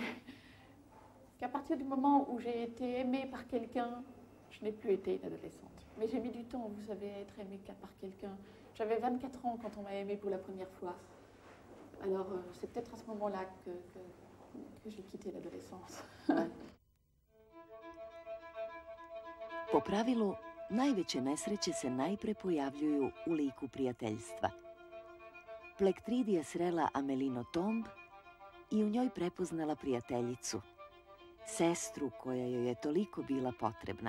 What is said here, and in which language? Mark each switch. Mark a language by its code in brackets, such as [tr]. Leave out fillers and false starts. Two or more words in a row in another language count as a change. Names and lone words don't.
[fr] qu'à partir du moment où j'ai été aimée par quelqu'un, je n'ai plus été une adolescente. Mais j'ai mis du temps, vous savez, à être aimée par quelqu'un. J'avais 24 ans quand on m'a aimée pour la première fois. Alors, c'est peut-être à ce moment-là que j'ai quitté l'adolescence. [sr] Po pravilu, najveće nesreće se najpre pojavljuju u liku prijateljstva. Plektridi je srela Amelino Tomb i u njoj prepoznala prijateljicu, sestru koja joj je toliko bila potrebna.